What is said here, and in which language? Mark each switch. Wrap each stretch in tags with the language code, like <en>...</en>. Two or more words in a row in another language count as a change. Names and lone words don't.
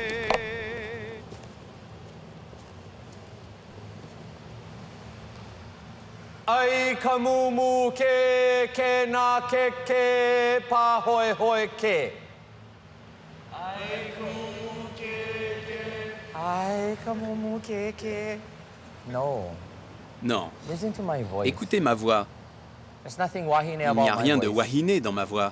<haw>ai ka mumu ke na ke pa hoi hoi ke ai ka mumu ke ai ka mumu ke no</haw> <fr>Non. Écoutez ma voix. Il n'y a rien de wahiné dans ma voix.</fr>